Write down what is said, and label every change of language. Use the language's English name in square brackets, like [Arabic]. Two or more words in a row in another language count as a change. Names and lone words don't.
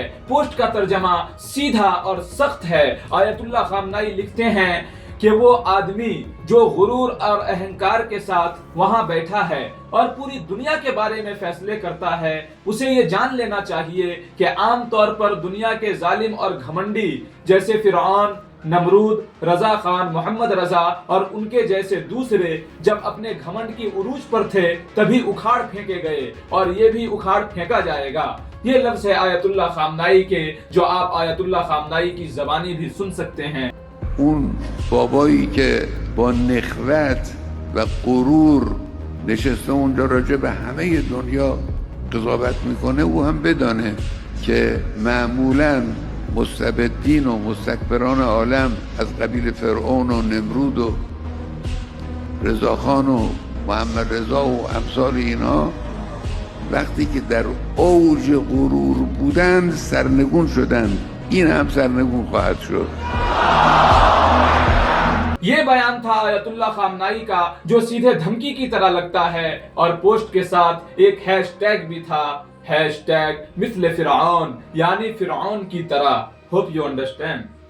[Urdu] پوسٹ کا ترجمہ سیدھا اور سخت ہے۔ آیت اللہ خامنائی لکھتے ہیں کہ وہ آدمی جو غرور اور اہنکار کے ساتھ وہاں بیٹھا ہے اور پوری دنیا کے بارے میں فیصلے کرتا ہے، اسے یہ جان لینا چاہیے کہ عام طور پر دنیا کے ظالم اور گھمنڈی جیسے فرعون، نمرود، رضا خان، محمد رضا اور ان کے جیسے دوسرے جب اپنے گھمنڈ کی عروج پر تھے تبھی اکھاڑ پھینکے گئے، اور یہ بھی اکھاڑ پھینکا جائے گا۔ یہ لفظ ہے آیت اللہ خامنائی کے، جو آپ آیت اللہ خامنائی کی زبانی بھی سن سکتے ہیں۔ [Persian] اون بابایی که با نخوت و غرور نشسته اونجا راجع به همه دنیا قضاوت میکنه، او هم بدانه که معمولاً مستبدین و مستکبران عالم از قبیل فرعون و نمرود و رضاخان و محمد رضا و امثال اینها وقتی که در اوج غرور بودند سرنگون شدند، این هم سرنگون خواهد شد۔ [Urdu] یہ بیان تھا آیت اللہ خامنائی کا جو سیدھے دھمکی کی طرح لگتا ہے، اور پوسٹ کے ساتھ ایک [English] hash tag [Urdu] بھی تھا، [English] hash tag [Persian] مثل فرعون، [Urdu] یعنی فرعون کی طرح۔ [English] Hope you understand.